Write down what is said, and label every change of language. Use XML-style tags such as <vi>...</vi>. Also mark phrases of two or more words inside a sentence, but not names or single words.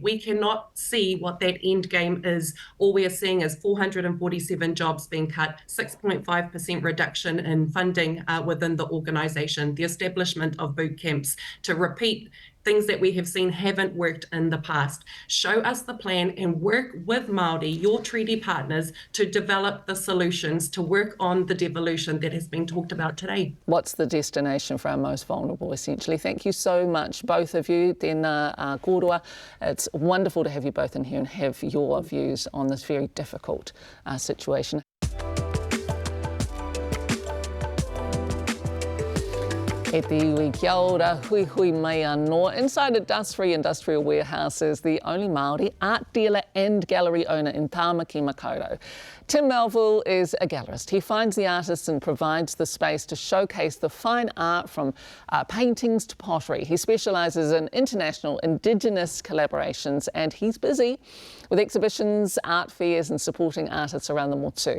<en>We cannot see what that end game is. All we are seeing is 447 jobs being cut, 6.5% reduction in funding within the organisation, the establishment of boot camps, to repeat things that we have seen haven't worked in the past. Show us the plan and work with Māori, your treaty partners, to develop the solutions to work on the devolution that has been talked about today. What's the destination for our most vulnerable, essentially? Thank you so much, both of you.</en> <mi>Tēnā kōrua.</mi> <en>It's wonderful to have you both in here and have your views on this very difficult situation.</en> <mi>E te iwi kia ora, hui hui mai anō.</mi> <en>Inside a dust-free industrial warehouse is the only Māori art dealer and gallery owner in Tāmaki Makaurau. Tim Melville is a gallerist. He finds the artists and provides the space to showcase the fine art from paintings to pottery. He specialises in international Indigenous collaborations, and he's busy with exhibitions, art fairs and supporting artists around the motu.</en>